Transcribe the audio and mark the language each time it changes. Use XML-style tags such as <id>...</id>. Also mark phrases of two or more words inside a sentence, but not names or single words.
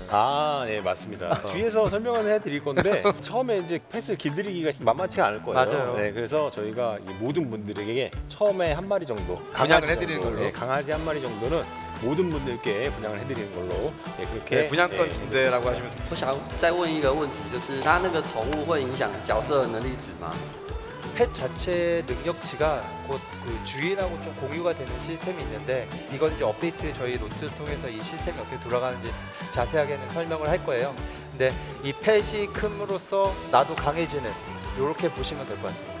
<ko>아, 네 맞습니다. 뒤에서 설명을 해드릴 건데 처음에 이제 펫을 길들이기가 만만치 않을 거예요. 맞아요. 네, 그래서 저희가 이 모든 분들에게 처음에 한 마리 정도 분양을 강아지 해드리는 정도, 걸로. 네, 강아지 한 마리 정도는 모든 분들께 분양을 해드리는 걸로 네, 그렇게 네, 분양권 네, 준대라고 하시면</ko> <zh>我想再问一个问题，就是它那个宠物会影响角色的能力值吗？</zh> <ko>펫 자체의 능력치가 곧 그 주인하고 좀 공유가 되는 시스템이 있는데 이건 이제 업데이트 저희 노트를 통해서 이 시스템이 어떻게 돌아가는지 자세하게는 설명을 할 거예요. 근데 이 펫이 큼으로써 나도 강해지는 이렇게 보시면 될 것 같습니다.</ko>